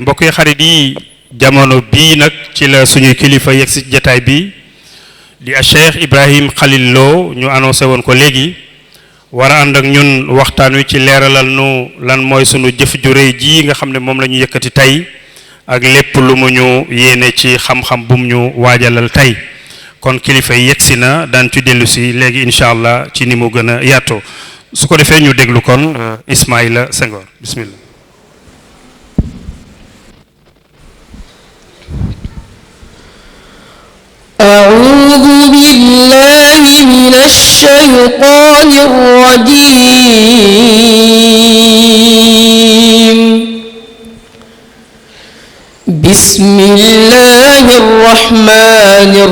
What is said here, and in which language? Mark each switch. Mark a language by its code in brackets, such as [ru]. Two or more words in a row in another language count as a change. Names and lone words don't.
[wo] mbokk yi xarit yi jamono bii nag ci la suñuy kilifa yegg si jataay bi di a Cheikh Ibrahim Khalil Lo ñu annoncé woon ko léegi war a ànd ak ñun waxtaan wi ci leeralal nu lan mooy sunu jëf ju rëy ji nga xam ne moom la ñu yëkkati tey ak lépp lu mu ñu yéene ci xam-xam bu mu ñu waajalal tey kon kilifa yi yegsi na daan ci dellu si léegi [ar] إن شاء الله [wo] ci ni mu gën a yaatoo su ko defee ñu déglu kon Ismaïla Senghor bismillah. [ar] أعوذ بالله من الشيطان الرجيم بسم الله الرحمن